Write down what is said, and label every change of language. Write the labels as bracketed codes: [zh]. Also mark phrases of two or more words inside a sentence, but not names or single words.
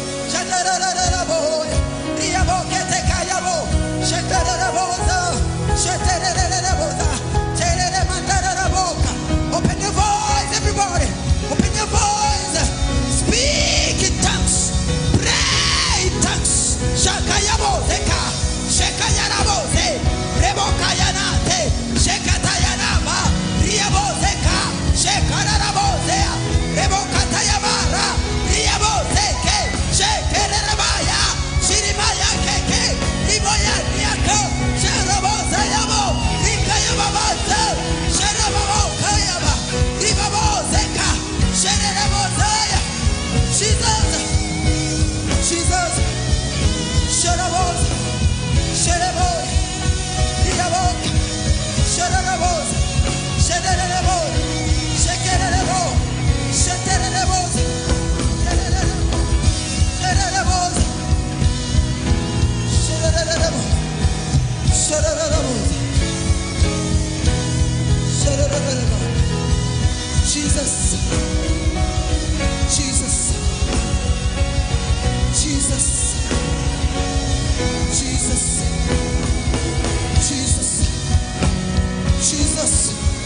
[en] Open your voice, everybody. Open your voice. Speak in tongues. Pray in tongues. Shakayabo zeka. Shakayarabo ze. Rebokayanate. Shekatayanaba. Riabo zeka. Shekarabo zea. Rebokatayamara. Riabo zeke. Shekerabaya. Shirimaya keke. Riboya niako. Sherabo zayabo. Rikayababa. Sherabo kayaba. Ribabo zeka. Sherabo zaya. Jesus. Jesus. Sherabo. Sherabo. Riabo. Sherabo. Sherabo. Shekerabo. Shekerabo. Jesus, Jesus, Jesus, Jesus, Jesus, Jesus.